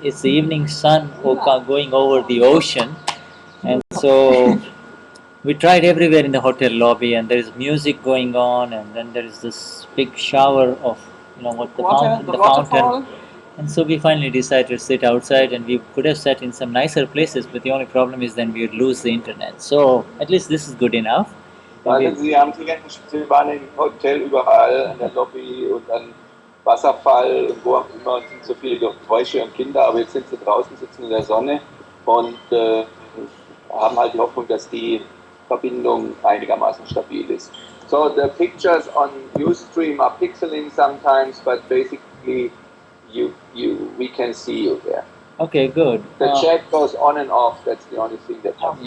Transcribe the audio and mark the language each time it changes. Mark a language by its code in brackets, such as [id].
[en] It's the evening sun going over the ocean, and so we tried everywhere in the hotel lobby, and there is music going on, and then there is this big shower of the fountain. And so we finally decided to sit outside, and we could have sat in some nicer places, but the only problem is then we would lose the internet. So at least this is good enough. [de] Also sie waren im Hotel überall, in der Lobby und an Wasserfall und wo auch immer, und sind so viele Geräusche und Kinder, aber jetzt sind sie draußen, sitzen in der Sonne und haben halt die Hoffnung, dass die Verbindung einigermaßen stabil ist. [en] So the pictures on Ustream are pixeling sometimes, but basically we can see you there. Okay, good. The chat goes on and off. That's the only thing that happens.